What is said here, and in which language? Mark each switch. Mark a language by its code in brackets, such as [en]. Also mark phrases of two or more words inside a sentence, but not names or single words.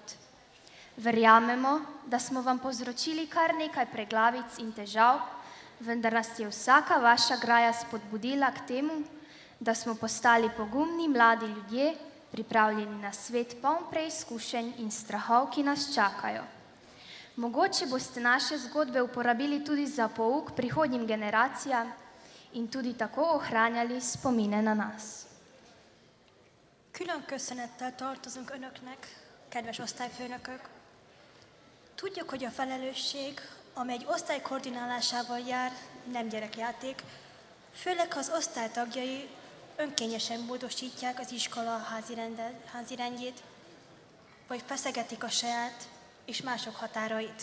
[sl] Verjamemo, da smo vam povzročili kar nekaj preglavic in težav, vendar nas je vsaka vaša graja spodbudila k temu, da smo postali pogumni mladi ljudje, pripravljeni na svet poln preizkušenj in strahov, ki nas čakajo. Mogoče boste naše zgodbe uporabili tudi za pouk prihodnjim generacijam in tudi tako ohranjali spomine na nas. [hu] Külön köszönettel tartozunk önöknek, kedves osztályfőnökök. Tudjuk, hogy a felelősség, amely egy osztály koordinálásával jár, nem gyerekjáték, főleg ha az osztály tagjai önkényesen módosítják az iskola házirendjét, vagy feszegetik a saját és mások határait.